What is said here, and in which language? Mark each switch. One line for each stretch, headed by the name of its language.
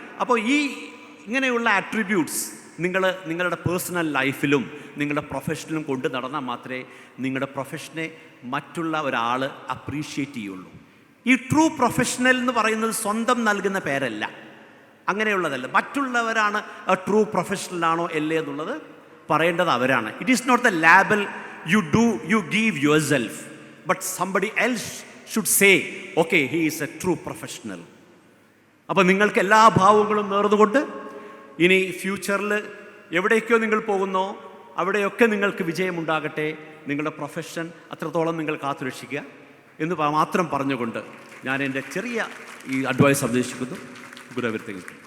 Malayalam: അപ്പോൾ ഇങ്ങനെയുള്ള ആട്രിബ്യൂട്ട്സ് നിങ്ങളുടെ പേഴ്സണൽ ലൈഫിലും നിങ്ങളുടെ പ്രൊഫഷനിലും കൊണ്ട് നടന്നാൽ മാത്രമേ നിങ്ങളുടെ പ്രൊഫഷനെ മറ്റുള്ള ഒരാൾ അപ്രീഷിയേറ്റ് ചെയ്യുള്ളൂ. ഈ ട്രൂ പ്രൊഫഷണൽ എന്ന് പറയുന്നത് സ്വന്തം നൽകുന്ന പേരല്ല, അങ്ങനെയുള്ളതല്ല. മറ്റുള്ളവരാണ് ട്രൂ പ്രൊഫഷണലാണോ അല്ലേ എന്നുള്ളത് പറയേണ്ടത് അവരാണ്.
English: It is not the label you give yourself, but somebody else should say, okay, he is a true professional.
Malayalam: അപ്പോൾ നിങ്ങൾക്ക് എല്ലാ ഭാവങ്ങളും നേർന്നുകൊണ്ട് ഇനി ഫ്യൂച്ചറിൽ എവിടേക്കോ നിങ്ങൾ പോകുന്നോ അവിടെയൊക്കെ നിങ്ങൾക്ക് വിജയമുണ്ടാകട്ടെ. നിങ്ങളുടെ പ്രൊഫഷൻ അത്രത്തോളം നിങ്ങൾ കാത്തുരക്ഷിക്കുക എന്ന് മാത്രം പറഞ്ഞുകൊണ്ട് ഞാൻ എൻ്റെ ചെറിയ ഈ അഡ്വൈസ് ഉപദേശിക്കുന്നു.
English: Good everything.